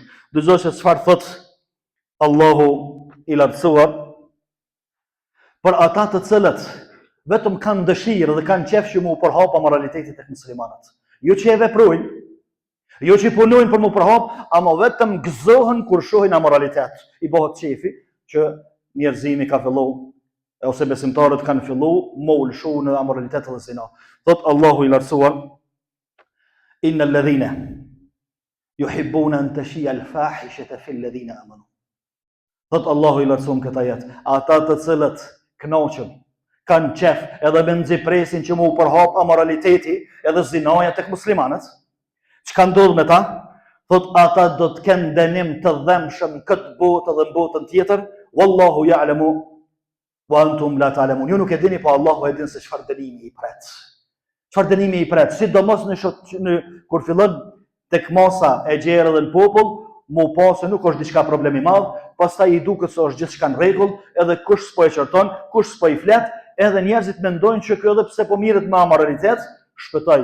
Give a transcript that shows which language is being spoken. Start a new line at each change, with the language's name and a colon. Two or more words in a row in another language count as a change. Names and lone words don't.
Albanian: Dëgjoj se çfarë thot Allahu i lartësuar për ata të cilët vetëm kanë dëshirë dhe kanë qef që mu përhap amoralitetit tek muslimanët. Jo që e veprojnë, jo që punojnë për mu përhap, ama vetëm gëzohen kur shohin amoralitet. I bëhet qefi që njerëzimi ka fillu, ose besimtarët kanë fillu, më ulshu në amoralitet dhe zina. Thot Allahu i lartësuar,
Arabic: إن الذين يحبون أن تشيع الفاحشة في الذين آمنوا.
Albanian: Thot Allahu i lartësuar këtë ajet, ata të cilët kënaqen, kanë qef edhe me nxipresin që mu përhap amoraliteti edhe zinaja tek muslimanët, çka ndodh me ta? Thot ata do të kenë dënim të dhëmshëm këtë botë dhe në botën tjetër,
Arabic: والله يعلم وأنتم لا تعلمون.
Albanian: Ju nuk e dini, po Allahu e din se çfarë dënimi i pret. Çfarë dënimi i pret, sidomos kur fillon tek masa e gjerë dhe në popull, mu pa se nuk është diçka problemi madh, pastaj i duket se është gjithçka në rregull, edhe kush s'po e qorton, kush s'po i flet, edhe njerëzit mendojnë që kjo edhe pse po mirret me amoralitet, shpëtoj.